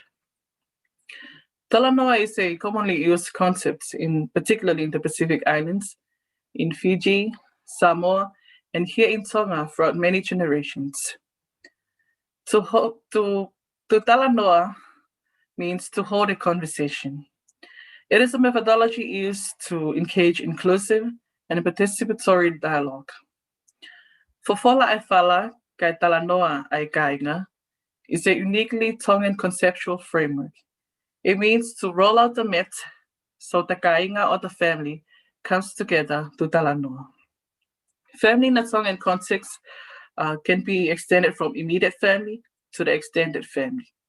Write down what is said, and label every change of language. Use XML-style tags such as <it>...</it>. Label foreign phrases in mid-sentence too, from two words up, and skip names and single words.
<en>Dalanoa is a commonly used concept, particularly in the Pacific Islands, in Fiji, Samoa, and here in Tonga throughout many generations. To Dalanoa means to hold a conversation. It is a methodology used to engage inclusive and participatory dialogue. Fofola ai fala kai Dalanoa ai kainga is a uniquely Tongan conceptual framework. It means to roll out the mat so the kainga or the family comes together to Dalanoa. Family in the Tongan context can be extended from immediate family to the extended family.</en>